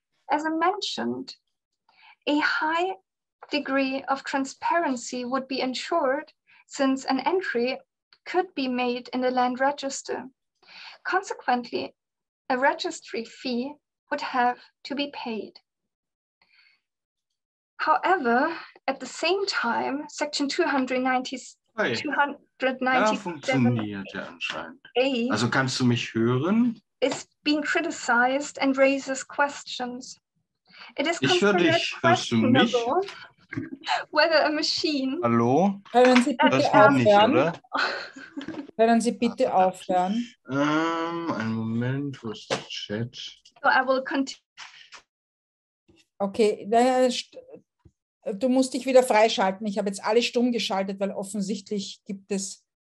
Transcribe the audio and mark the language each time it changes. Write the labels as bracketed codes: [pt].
[en] As I mentioned, a high degree of transparency would be ensured since an entry could be made in the land register. Consequently, a registry fee would have to be paid. However, at the same time, section 297A [de] Also kannst du mich hören? [en] is being criticized and raises questions. It is considered questionable whether a machine... [de] Hallo? Können Sie bitte aufhören? Können Sie bitte aufhören? Einen Moment, wo ist der Chat? [en] So I will continue. [de] Okay, du musst dich wieder freischalten. Ich habe jetzt alle stumm geschaltet, weil offensichtlich gibt es...